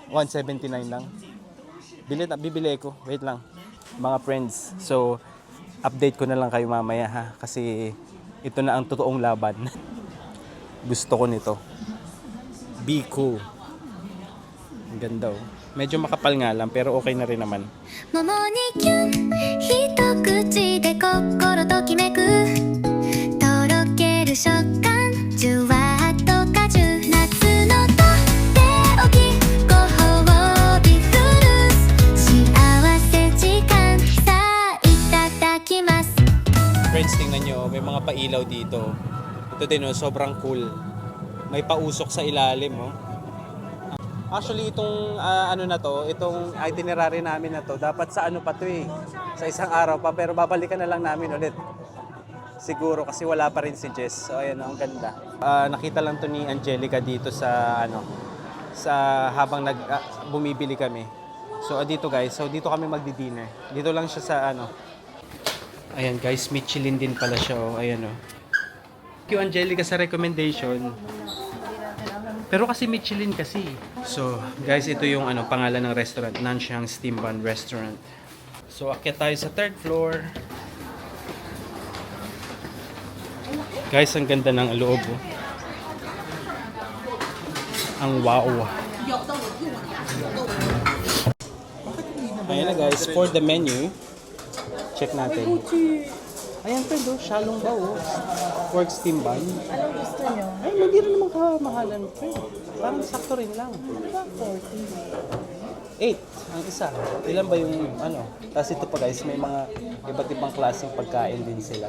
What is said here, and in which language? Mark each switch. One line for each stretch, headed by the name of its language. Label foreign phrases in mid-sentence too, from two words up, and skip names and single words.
Filipino: 179 lang. Bibili ko. Wait lang. Mga friends. So, update ko na lang kayo mamaya ha. Kasi ito na ang totoong laban. Gusto ko nito.
English: Be cool.
Filipino: Ang ganda oh. Medyo makapal nga lang pero okay na rin naman.
Japanese: 桃にキュン一口で心ときめくとろける食感じゅわっと果汁夏のとっておきご褒美フルーツ幸せ時間さあいただきます
Filipino: Friends, tingnan nyo, may mga pailaw dito. Ito din oh, sobrang cool. May pausok sa ilalim oh. Actually, itong itong itinerary namin na to, dapat sa ano pa to eh. Sa isang araw pa, pero babalikan na lang namin ulit. Siguro, kasi wala pa rin si Jess. So, ayan, ang ganda. Nakita lang to ni Angelica dito sa, sa habang bumibili kami. So dito guys, so dito kami magdi-dinner. Dito lang siya sa ano. Ayan guys, Michelin din pala siya. Oh. Ayan oh.
English: Thank you
Filipino: Angelica sa recommendation. Pero kasi Michelin kasi. So guys, ito yung ano pangalan ng restaurant, Nanxiang Steam Bun Restaurant. So akyat tayo sa
English: third floor.
Filipino: Guys, ang ganda ng loob. Oh. Ang wow. Ayan na guys,
English: for the menu, check
Filipino: natin. Ayan Pedro, shalong bao.
English: Pork steam bun.
Filipino: Anong gusto nyo? Ay, hindi rin naman kamahalan. Parang sakto rin lang. 8 ang isa. Ilan ba yung ano? Tapos ito pa guys, may mga iba't ibang klaseng pagkain din sila.